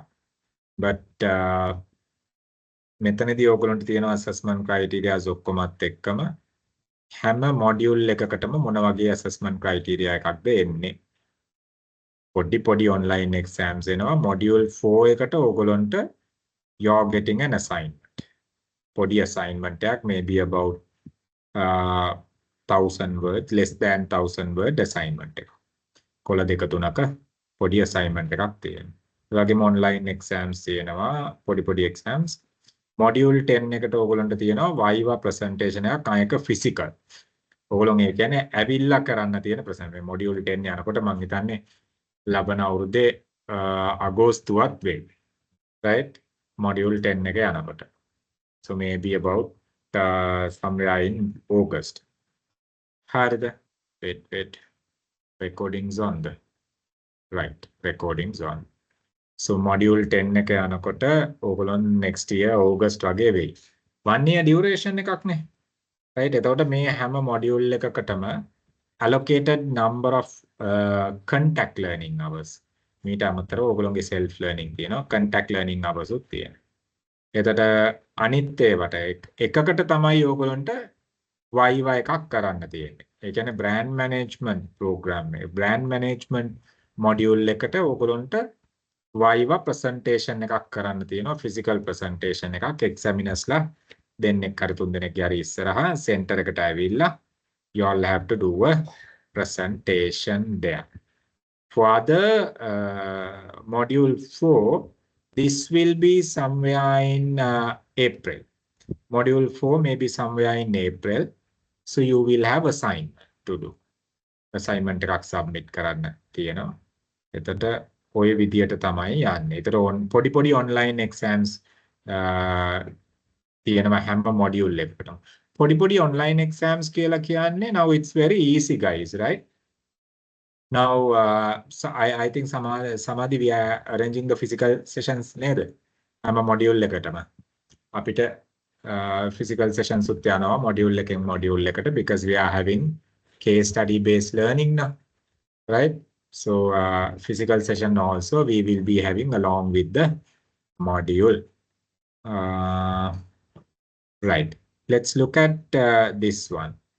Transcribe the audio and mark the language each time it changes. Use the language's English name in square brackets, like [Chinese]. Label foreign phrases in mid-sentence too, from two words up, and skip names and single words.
[Sinhala] but මෙතනදී ඕගොල්ලන්ට තියෙනවා [English] assessment criteria [Sinhala] ඔක්කොමත් එක්කම හැම module එකකටම මොන වගේ [English] assessment criteria [Sinhala] එකක්ද එන්නේ. පොඩි [English] online exams [Sinhala] එනවා. [English] module 4 [Sinhala] එකට ඕගොල්ලන්ට [English] you're getting an assignment. පොඩි assignment එකක් maybe about 1000 words, less than 1000 word assignment එක. [Sinhala] කොළ දෙක තුනක පොඩි assignment එකක් තියෙනවා. ඒ වගේම [English] online exams [Sinhala] තියෙනවා, පොඩි exams. module 10 එකට ඕගොල්ලන්ට තියෙනවා [English] viva presentation [Sinhala] එකක්, අයක physical. ඕගොල්ලෝ ඒ කියන්නේ ඇවිල්ලා කරන්න තියෙන presentation. module 10 යනකොට මම හිතන්නේ ලබන අවුරුද්දේ අගෝස්තුවත් වෙයි. [English] right? module 10 [Sinhala] එක යනකොට. [English] So maybe about somewhere in August. [Sinhala] හරිද? wait. [English] Recordings on the right. Recordings on. So module 10 [Sinhala] එක යනකොට ඕගොල්ලෝ [English] next year August [Sinhala] වගේ වෙයි. [English] 1 year duration [Sinhala] එකක් නේ. [English] right? [Sinhala] එතකොට මේ හැම module එකකටම [English] allocated number of contact learning hours. [Sinhala] මීට අමතරව ඕගොල්ලෝගේ [English] self learning [Sinhala] තියෙනවා, [English] contact learning hours [Sinhala] උත් තියෙනවා. එතකොට අනිත් ඒවට එකකට තමයි ඕගොල්ලන්ට viva එකක් කරන්න තියෙන්නේ. ඒ කියන්නේ [English] brand management program [Sinhala] එක. [English] brand management module [Sinhala] එකට ඕගොල්ලන්ට [English] viva presentation [Sinhala] එකක් කරන්න තියෙනවා. [English] physical presentation [Sinhala] එකක් examinersලා දෙන්නෙක් හරි තුන් දෙනෙක් හරි ඉස්සරහා center එකට ඇවිල්ලා [English] you all have to do a presentation there. For the module 4, this will be somewhere in April. Module 4 may be somewhere in April. So you will have assignment to do. [Sinhala] Assignment එකක් submit කරන්න තියෙනවා. එතකොට ඔය විදියට තමයි යන්නේ. එතකොට පොඩි [English] online exams [Sinhala] තියෙනවා හැම module එකකටම. [English] පොඩි online exams [Sinhala] කියලා කියන්නේ [English] now it's very easy guys, right? Now, so I think Samadhi we are arranging the physical sessions නේද? හැම module [Sinhala] එකටම. අපිට [English] physical sessions [Sinhala] උත් යනවා [English] module එකෙන් module එකට because we are having case study based learning now, right? So physical session also we will be having along with the module. Right. Let's look at this one.